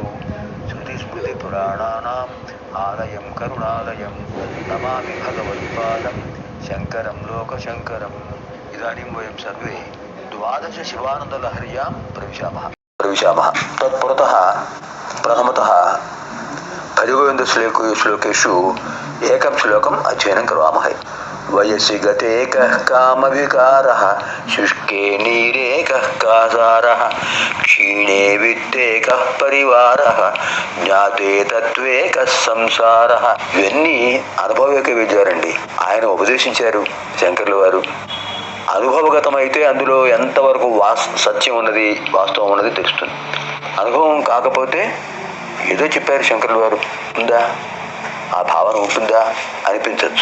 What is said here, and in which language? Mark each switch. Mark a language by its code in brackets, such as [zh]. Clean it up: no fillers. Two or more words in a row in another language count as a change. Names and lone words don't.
[sa] శృతిస్మృతి పురాణానాం ఆలయం కరుణాలయం నమామి భగవత్పాదం శంకరం లోకశంకరం. ఇదానీం వయం సర్వే ద్వాదశ శివానందలహర్యాం ప్రవిశామः. తత్పురతః ప్రథమతః భజగోవింద శ్లోకేషు ఏకం శ్లోకం అధ్యయనం కర్వామహై. వయసి గతే కః కామ వికారః శుష్కే నీరే కః కాసారః క్షీణే విత్తే కః పరివారః జ్ఞాతే తత్వే కః సంసారః. [te] ఇవన్నీ అనుభవక విద్యారండి. ఆయన ఉపదేశించారు శంకర్ల వారు. అనుభవగతమైతే అందులో ఎంతవరకు సత్యం ఉన్నది, వాస్తవం ఉన్నది తెలుస్తుంది. అనుభవం కాకపోతే ఏదో చెప్పారు శంకరుల వారు, ఉందా ఆ భావన ఉంటుందా అనిపించవచ్చు.